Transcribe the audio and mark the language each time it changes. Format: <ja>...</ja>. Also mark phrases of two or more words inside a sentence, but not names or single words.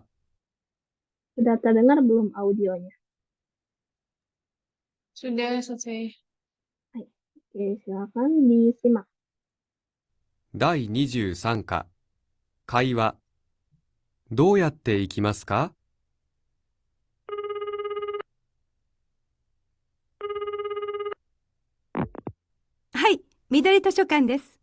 <id>Sudah terdengar belum audionya? Sudah selesai. Hai, oke, silakan disimak.</id> <ja>第23課会話どうやって行きますかはい、緑図書館です。</ja>